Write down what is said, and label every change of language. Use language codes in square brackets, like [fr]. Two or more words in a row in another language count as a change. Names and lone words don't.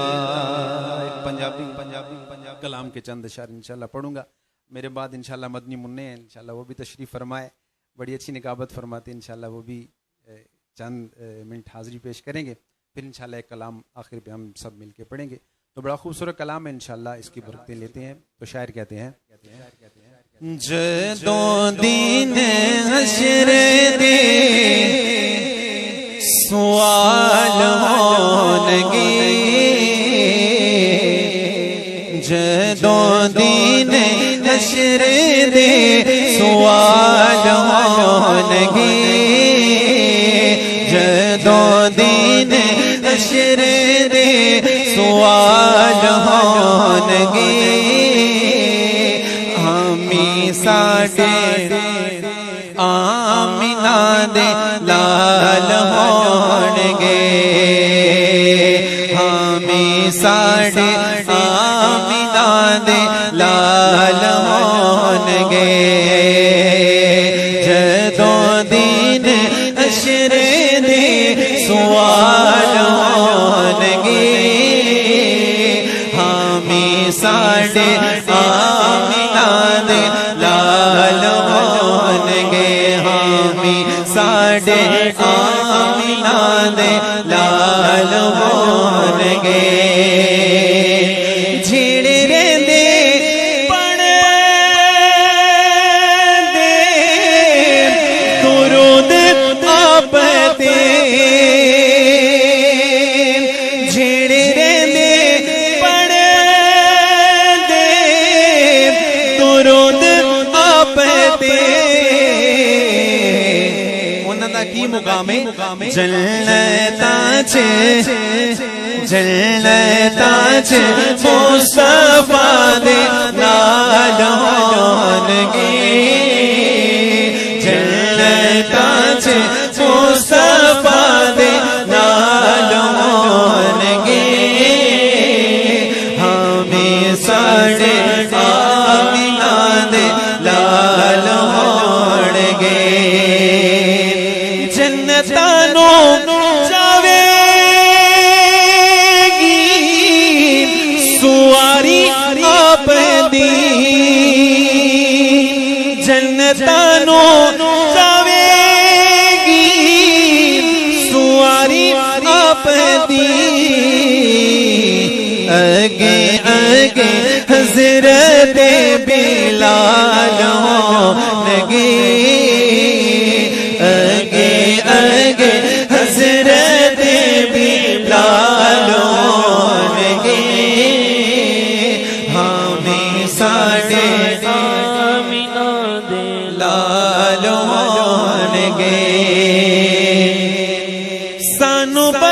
[ur] پنجابی کلام کے چند اشعار انشاءاللہ پڑھوں گا، میرے بعد انشاءاللہ مدنی منع ہیں، انشاءاللہ وہ بھی تشریف فرمائے، بڑی اچھی نکابت فرماتے ہیں، انشاءاللہ وہ بھی چند منٹ حاضری پیش کریں گے، پھر انشاءاللہ ایک کلام آخر پہ ہم سب مل کے پڑھیں گے۔ تو بڑا خوبصورت کلام ہے، انشاءاللہ اس کی برکتیں لیتے ہیں۔ تو شاعر کہتے ہیں، [pa] جدوں دین حشر دے سوال ہونگے، جدوں دین حشر دے سوال ہونگے، جدوں دین حشر دے سوال ہونگے، ہمیں ساڈے آمینہ دے لال ہونگے، ہمیں ساڈے آمینہ دے لال ہونگے، جدوں دین حشر دے سوال ہونگے، ہمیں ساڈے آمینہ دے لال ہونگے، ہمیں ساڈے آمینہ دے لال ہونگے، جھیڑے رہندے پڑھ دے درود آپ تے، جھیڑے رہندے پڑھ دے درود آپ تے، انہاں دا کی مقام ہے؟ جنتاں چ مصطفیٰ دے نال ہونگے، جنتاں چ مصطفیٰ دے نال ہونگے، ہمیں ساڈے آمینہ دے لال ہونگے، جنتاں نو جاوے گی سواری آپ دی، جنتاں نو جاوے گی سواری آپ دی، اگے اگے حضرت بلال ہونگے، اگے اگے حضرت بلال ہونگے، ہمیں ساڈے آمینہ دے لال ہونگے، سانو